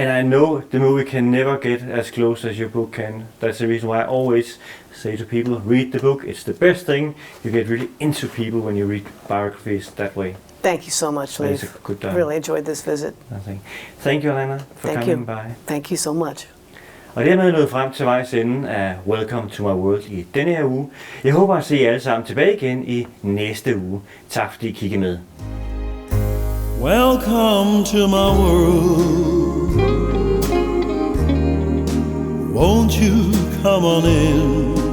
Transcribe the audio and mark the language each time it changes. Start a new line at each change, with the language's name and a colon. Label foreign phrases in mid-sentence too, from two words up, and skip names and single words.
English: And I know the movie can never get as close as your book can. That's the reason why I always say to people, read the book. It's the best thing. You get really into people when you read biographies that way. Thank you so much, Leif. It's a good time. Really enjoyed this visit. Thank you, Alanna, for coming by. Thank you so much.
Danish: Og dermed er jeg nået frem til vejs ende af Welcome to my world i denne her uge. Jeg håber at se jer alle sammen tilbage igen i næste uge. Tak fordi I kiggede med.
English: Welcome to my world. Won't you come on in?